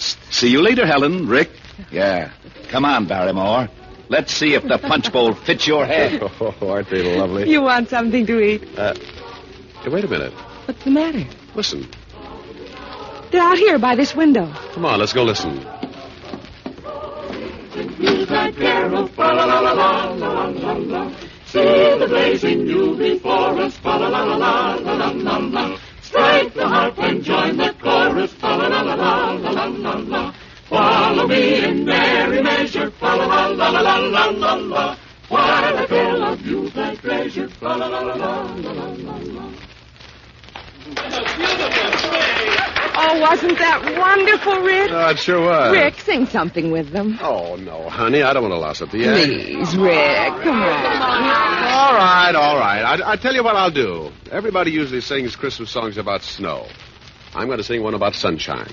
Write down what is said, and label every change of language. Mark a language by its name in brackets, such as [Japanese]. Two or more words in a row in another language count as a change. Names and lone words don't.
[English] See you later, Helen. Rick. Yeah. Come on, Barrymore. Let's see if the punch bowl fits your head. Oh, aren't they lovely? You want something to eat? Hey, wait a minute. What's the matter? Listen. They're out here by this window. Come on, let's go listen. That carol, fa la la la la la la la. See the blazing new before us, fa la la la la la la la. Strike the harp and join the chorus, fa la la la la la la la. Follow me in merry measure, fa la la la la la la la. While a tale of youth I treasure, fa la la la la la la la. Oh, wasn't that wonderful, Rick? Oh, it sure was. Rick, sing something with them. Oh, no, honey, I don't want to loss it to you. Please, Rick, come on. All right. I tell you what I'll do. Everybody usually sings Christmas songs about snow. I'm going to sing one about sunshine.